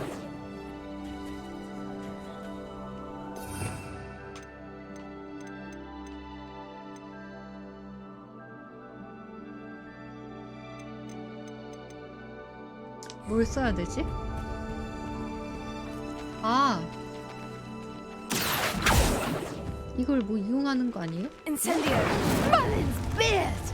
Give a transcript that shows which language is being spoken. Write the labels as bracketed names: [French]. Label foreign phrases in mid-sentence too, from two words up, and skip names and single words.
[Korean] 뭘 써야 되지? 아, 이걸 뭐 이용하는 거 아니에요? [English] Incendio! Merlin's beard!